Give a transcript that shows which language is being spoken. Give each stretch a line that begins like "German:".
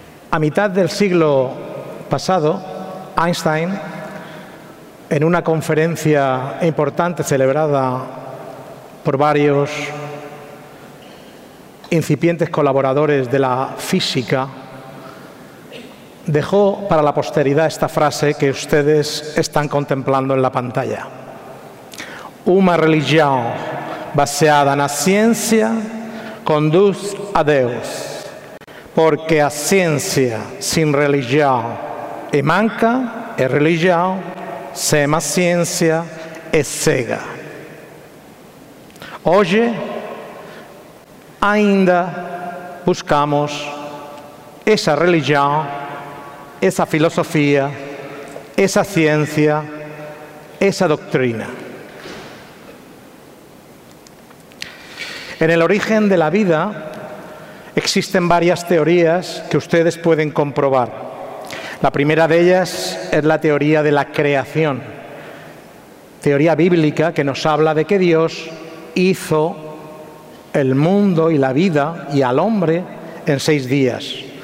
Spanish: A mitad del siglo pasado, Einstein, en una conferencia importante celebrada por varios incipientes colaboradores de la física, dejó para la posteridad esta frase que ustedes están contemplando en la pantalla. Una religión
Portuguese: baseada na ciência conduz a Deus, porque a ciência sem religião é manca, é religião sem a ciência é cega. Hoje ainda buscamos essa religião, essa filosofia, essa ciência, essa doutrina.
Spanish: En el origen de la vida existen varias teorías que ustedes pueden comprobar. La primera de ellas es la teoría de la creación, teoría bíblica que nos habla de que Dios hizo el mundo y la vida y al hombre en seis días.